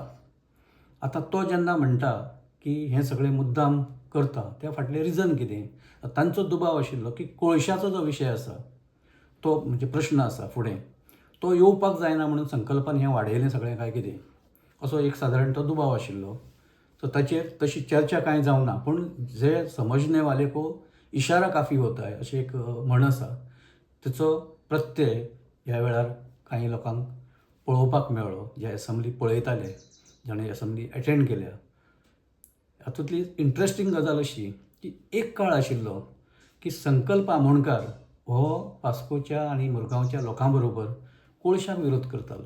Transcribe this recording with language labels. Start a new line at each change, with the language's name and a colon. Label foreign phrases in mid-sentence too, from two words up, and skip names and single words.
Konkani: आतां तो जेन्ना म्हणटा की हें सगळें मुद्दाम करता, त्या फाटलें रिजन कितें? तांचो दुबाव आशिल्लो की कोळशाचो जो विशय आसा तो म्हणजे प्रश्न आसा फुडें, तो येवपाक जायना म्हणून संकल्पान हें वाडयलें सगळें काय कितें, असो एक सादारण तो दुबाव आशिल्लो. सो ताचेर तशी चर्चा कांय जावना. पूण जे
Hindi: समजने वाले को इशारा काफी होता है
Konkani: अशी एक म्हण आसा, तिचो प्रत्यय ह्या वेळार कांय लोकांक पळोवपाक मेळ्ळो, जे असेंब्ली पळयताले, जाणें असेंब्ली अटेंड केल्या. हातूंतली इंट्रस्टींग गजाल अशी की एक काळ आशिल्लो की संकल्प आमोणकार हो वास्कोच्या आनी मुरगांवच्या लोकां बरोबर कोळशाक विरोध करतालो.